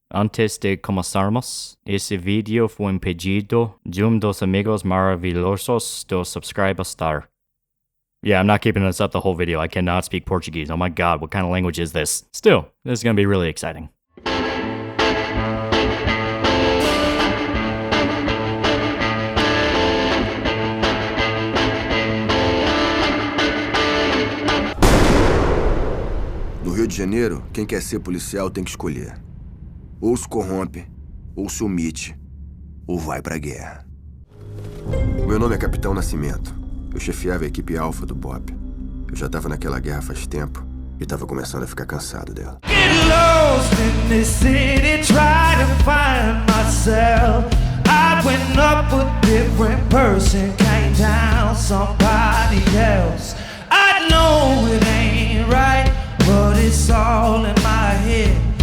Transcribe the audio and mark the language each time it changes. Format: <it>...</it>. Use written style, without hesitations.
<es>Antes de comenzarmos, ese video fue un pedido de dos amigos maravillosos do subscribestar.</es> <en>Yeah, I'm not keeping this up the whole video. I cannot speak Portuguese. Oh my god, what kind of language is this? Still, this is gonna be really exciting.</en> <pt>No Rio de Janeiro, quem quer ser policial tem que escolher. Ou se corrompe, ou se omite, ou vai pra guerra. Meu nome é Capitão Nascimento. Eu chefiava a equipe alfa do BOP. Eu já tava naquela guerra faz tempo e tava começando a ficar cansado dela.</pt> <en>Get lost in this city, try to find myself. I went up a different person, came down somebody else. I know it ain't right, but it's all in my head.</en>